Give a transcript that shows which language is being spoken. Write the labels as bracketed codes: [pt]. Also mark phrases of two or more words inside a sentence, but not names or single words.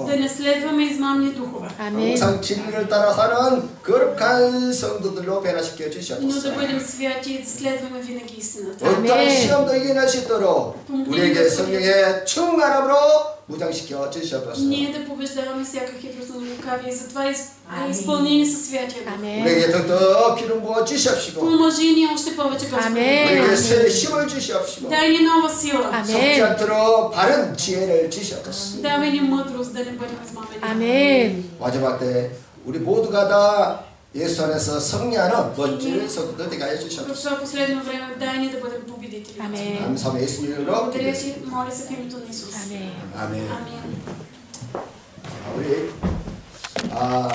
[bg] Да не следваме измамни духове. [ko] 아멘. 항상 진리를 따라 사는 거룩한 성도들로 변화시켜 [bg] Но [ko] 주시옵소서. [bg] да бъдем святи и да следваме винаги истината. [ko] 어떠한 시험도 이겨낼 수 있도록 우리에게 성령의 충만함으로 무장시켜 주시옵소서. [bg] Ние да побеждаваме всяка хитрост на лукавия и затова изпълнени със Святия Дух. [ko] 아멘. 우리에게 더더 기름 부어 주시옵시고 [bg] Помажи ни още повече, Господи. [ko] 아멘. 우리에게 새 힘을 주시옵시고 [bg] Дай ни нова сила. [ko] 아멘. 속지 않도록 바른 지혜를 주시옵소서. [bg] Давай ни мъдрост да не бъдем измамени. [ko] 아멘. 마지막 때 우리 모두가 다 예수 안에서 승리하는 멋진 성도들 되게 하여 [bg] В [ko] 주시옵소서. [bg] това последно време дай ни да бъдем победители. [ko] 아멘. 감사함 예수님 이름으로 [bg] Благодаря [ko] 기도드립니다. [bg] ти, моля се в името на Исус. [ko] 아멘. 아멘. [bg] Амин. [ko] 우리